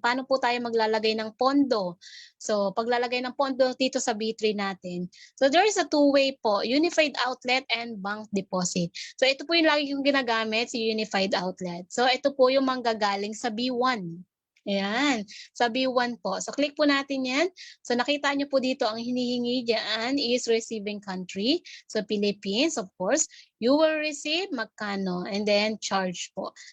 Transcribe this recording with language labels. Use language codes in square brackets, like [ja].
[tl] Paano po tayo maglalagay ng pondo? So paglalagay ng pondo dito sa B3 natin. [en] So there is a two-way po, unified outlet and bank deposit. [tl] So ito po yung lagi kong ginagamit, si unified outlet. So ito po yung manggagaling sa B1. Ayan, sa B1 po. So click po natin yan. So nakita nyo po dito, ang hinihingi dyan is receiving country. [en] So Philippines, of course. You will receive magkano and then charge po.